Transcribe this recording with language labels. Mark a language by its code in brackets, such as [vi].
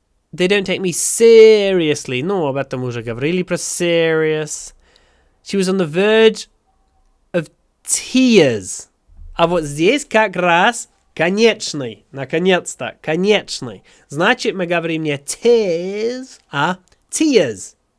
[en] They don't take me seriously. [ru] Ну, об этом уже говорили про serious. [en] She was on the verge of tears. [ru] А вот здесь как раз конечный. Наконец-то, конечный. Значит, мы говорим не tears, а tears.